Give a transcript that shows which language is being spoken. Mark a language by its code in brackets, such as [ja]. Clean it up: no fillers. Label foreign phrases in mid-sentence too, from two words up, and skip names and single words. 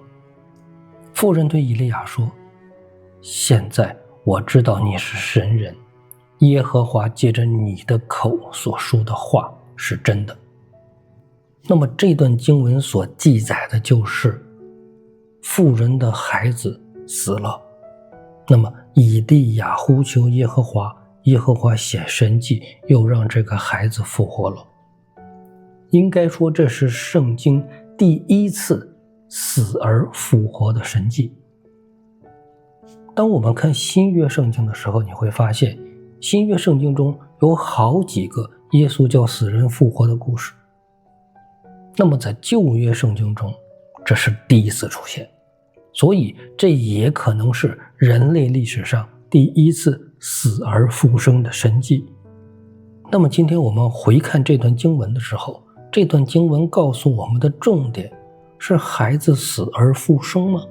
[zh] 婦人對以利亞說，現在我知道你是神人，耶和华借着你的口所說的話是真的。那麼這段經文所記載的就是婦人的孩子死了，那麼以利亞呼求耶和華，耶和華顯神蹟，又讓這個孩子復活了。應該說這是聖經第一次死而復活的神蹟。當我們看新約聖經的時候，你會發現新約聖經中有好幾個耶穌叫死人復活的故事。那麼在舊約聖經中，這是第一次出現，所以這也可能是人類歷史上第一次死而復生的神蹟。那麼今天我們回看這段經文的時候，這段經文告訴我們的重點是孩子死而復生嗎？